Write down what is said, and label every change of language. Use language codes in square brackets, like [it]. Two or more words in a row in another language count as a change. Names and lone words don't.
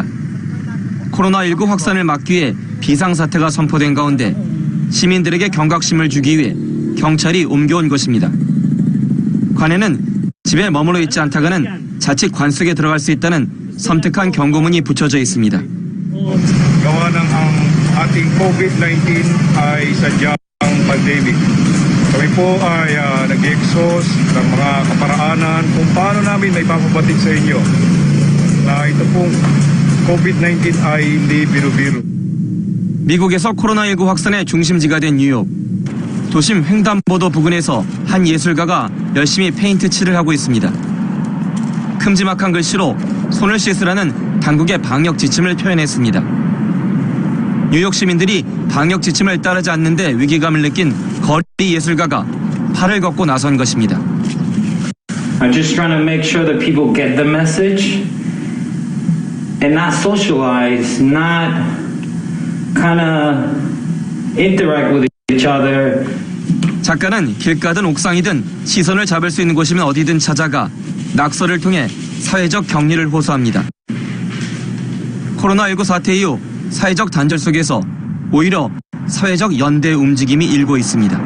[ko] 코로나19 확산을 막기 위해 비상사태가 선포된 가운데 시민들에게 경각심을 주기 위해 경찰이 옮겨온 것입니다. 관에는 집에 머물러 있지 않다가는 자칫 관 속에 들어갈 수 있다는 섬뜩한 경고문이 붙여져 있습니다. [tl] Gawa ng ang ating COVID-19 ay sadyang pandemic. Kami po ay nag-exhaust ng mga kaparaanan kung paano namin may papabatid sa inyo na ito pong COVID-19 ay hindi biro-biro. [ko] 미국에서 코로나19 확산의 중심지가 된 뉴욕. 도심 횡단보도 부근에서 한 예술가가 열심히 페인트 칠을 하고 있습니다. 큼지막한 글씨로 손을 씻으라는 당국의 방역 지침을 표현했습니다. 뉴욕 시민들이 방역 지침을 따르지 않는데 위기감을 느낀 거리 예술가가 팔을 걷고 나선 것입니다. [en] I'm just trying to make sure that people get the message and not socialize, not kind of interact with each other. [ko] 작가는 길가든 옥상이든 시선을 잡을 수 있는 곳이면 어디든 찾아가 낙서를 통해 사회적 격리를 호소합니다. 코로나19 사태 이후 사회적 단절 속에서 오히려 사회적 연대 움직임이 일고 있습니다.